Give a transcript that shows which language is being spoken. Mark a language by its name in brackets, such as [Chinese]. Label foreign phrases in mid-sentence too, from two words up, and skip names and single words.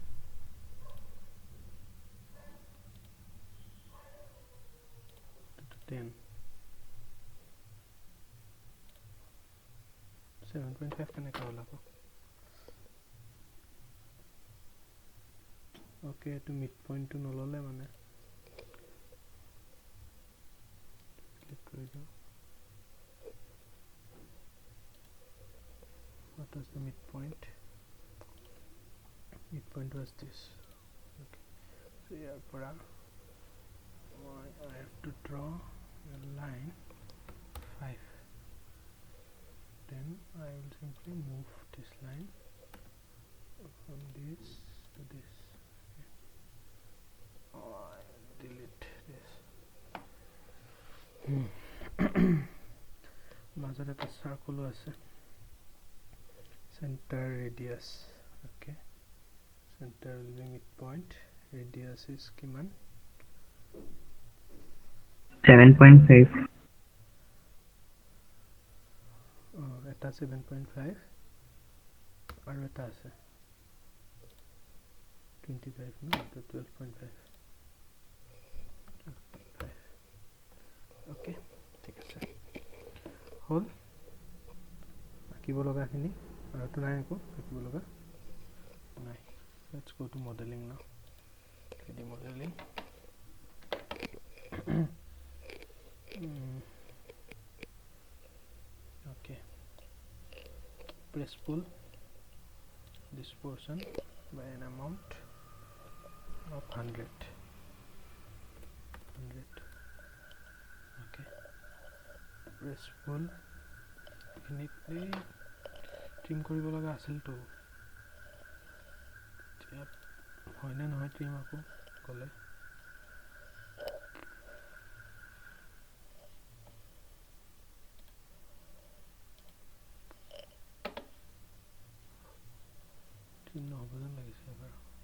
[Assamese] এইটো 10, 7.5 কেনেকৈ হ'ল আকৌ। অ'কে, এইটো মিড পইণ্টটো নল'লে মানে ক্লিক কৰি দিওঁ। [English] What was the midpoint? Midpoint was this. Okay, so here I have to draw a line 5. Then I will simply move this line from this to this. Okay. I will delete this. [Assamese] মাজত এটা সার্কেলও আছে, [English] center radius. Okay, center will be midpoint, radius is kiman 7.5. [Assamese] এটা 7.5 আৰু এটা আছে 25 ন, এটা 12.5। ওকে, ঠিক আছে, হ'ল আঁকিব লগাখিনি। আৰুতো নাই একো আঁকিব লগা নাই। [English] let's go to modeling now, 3D modeling. Okay, press pull this portion by an amount of 100. [Assamese] Okay, [English] press pull [Assamese] এইখিনি ট্ৰিম কৰিব লগা আছিলতো, এতিয়া হয়নে নহয় ট্ৰিম আকৌ গ'লে। ট্ৰিম নহ'ব যেন লাগিছে এবাৰ।